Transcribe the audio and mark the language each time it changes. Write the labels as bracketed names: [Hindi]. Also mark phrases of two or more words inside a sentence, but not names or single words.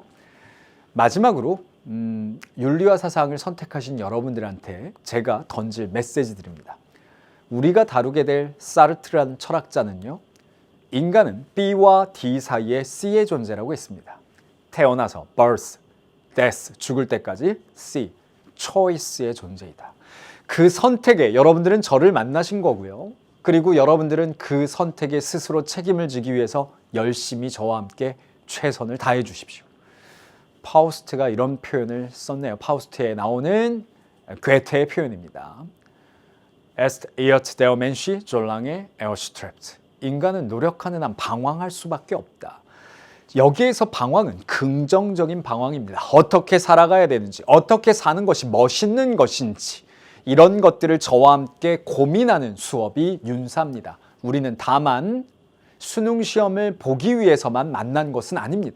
[Korean] 마지막으로 윤리와 사상을 선택하신 여러분들한테 제가 던질 메시지들입니다. 우리가 다루게 될 사르트라는 철학자는요, 인간은 B와 D 사이에 C의 존재라고 했습니다. [English] 태어나서 birth, death, [Korean] 죽을 때까지 C, choice의 존재이다. 그 선택에 여러분들은 저를 만나신 거고요. 그리고 여러분들은 그 선택에 스스로 책임을 지기 위해서 열심히 저와 함께 최선을 다해 주십시오. 파우스트가 이런 표현을 썼네요. 파우스트에 나오는 괴테의 표현입니다. [German] Est irrt der Mensch, solange er strebt. [Korean] 인간은 노력하는 한 방황할 수밖에 없다. 여기에서 방황은 긍정적인 방황입니다. 어떻게 살아가야 되는지, 어떻게 사는 것이 멋있는 것인지 이런 것들을 저와 함께 고민하는 수업이 윤사입니다. 우리는 다만 수능 시험을 보기 위해서만 만난 것은 아닙니다.